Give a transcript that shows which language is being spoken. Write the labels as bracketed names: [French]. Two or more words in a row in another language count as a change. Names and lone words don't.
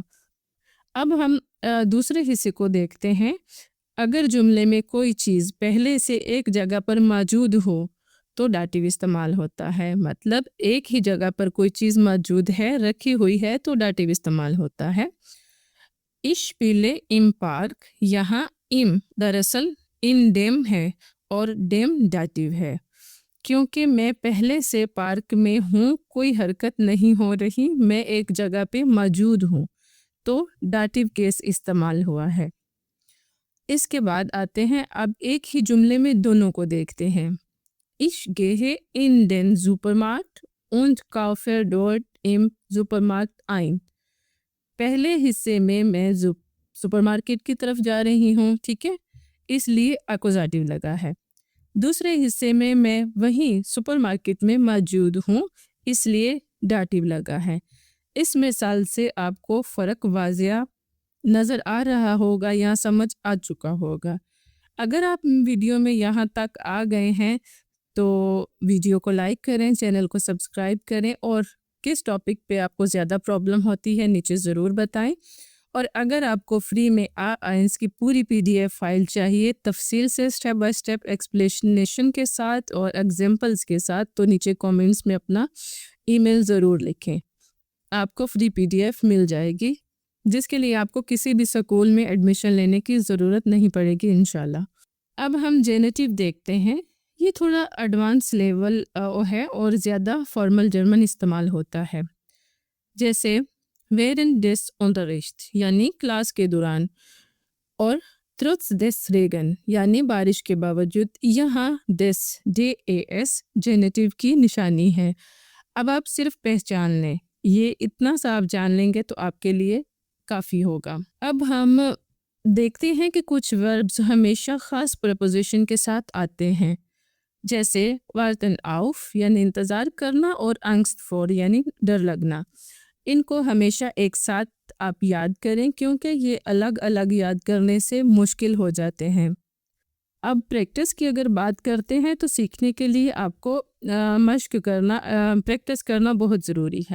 [Urdu] اب ہم دوسرے حصے کو دیکھتے ہیں. اگر جملے میں کوئی چیز پہلے سے ایک جگہ پر موجود ہو تو ڈاٹیو استعمال ہوتا ہے. مطلب ایک ہی جگہ پر کوئی چیز موجود ہے، رکھی ہوئی ہے، تو ڈاٹیو استعمال ہوتا ہے. [German] Ich spiele im [Urdu] پارک، یہاں اِم دراصل [German] in dem [Urdu] ہے اور ڈیم ڈاٹیو ہے. کیونکہ میں پہلے سے پارک میں ہوں، کوئی حرکت نہیں ہو رہی، میں ایک جگہ پہ موجود ہوں، تو ڈاٹیو کیس استعمال ہوا ہے. اس کے بعد آتے ہیں، اب ایک ہی جملے میں دونوں کو دیکھتے ہیں. [German] Ich gehe in den Supermarkt und kaufe dort im Supermarkt ein। [Urdu] پہلے حصے میں میں سپرمارکیٹ کی طرف جا رہی ہوں، ٹھیک ہے، اس لیے اکوزاٹیو لگا ہے. دوسرے حصے میں میں وہیں سپرمارکیٹ میں موجود ہوں، اس لیے ڈاٹیو لگا ہے. اس مثال سے آپ کو فرق واضح نظر آ رہا ہوگا یا سمجھ آ چکا ہوگا. اگر آپ ویڈیو میں یہاں تک آ گئے ہیں تو ویڈیو کو لائک کریں، چینل کو سبسکرائب کریں، اور کس ٹاپک پہ آپ کو زیادہ پرابلم ہوتی ہے نیچے ضرور بتائیں۔ اور اگر آپ کو فری میں آئنس کی پوری [English] PDF file [Urdu] چاہیے تفصیل سے [English] step by step explanation [Urdu] کے ساتھ اور ایگزامپلس کے ساتھ، تو نیچے کومنٹس میں اپنا ای میل ضرور لکھیں، آپ کو [English] free PDF [Urdu] مل جائے گی، جس کے لیے آپ کو کسی بھی سکول میں ایڈمیشن لینے کی ضرورت نہیں پڑے گی [Arabic] انشاءاللہ۔ [Urdu] اب ہم جینیٹیو دیکھتے ہیں۔ یہ تھوڑا [English] advance level [Urdu] ہے اور زیادہ [English] formal German [Urdu] استعمال ہوتا ہے، جیسے [German] während des Unterrichts [Urdu] یعنی کلاس کے دوران، اور [German] trotz des Regen [Urdu] یعنی بارش کے باوجود۔ یہاں des DAS جینیٹیو کی نشانی ہے۔ اب آپ صرف پہچان لیں، یہ اتنا سا آپ جان لیں گے تو آپ کے لیے کافی ہوگا۔ اب ہم دیکھتے ہیں کہ کچھ وربز ہمیشہ خاص پریپوزیشن کے ساتھ آتے ہیں، جیسے [German] warten auf [Urdu] یعنی انتظار کرنا، اور [German] angst vor [Urdu] یعنی ڈر لگنا۔ ان کو ہمیشہ ایک ساتھ آپ یاد کریں کیونکہ یہ الگ الگ یاد کرنے سے مشکل ہو جاتے ہیں۔ اب پریکٹس کی اگر بات کرتے ہیں تو سیکھنے کے لیے آپ کو مشق کرنا، پریکٹس کرنا بہت ضروری ہے۔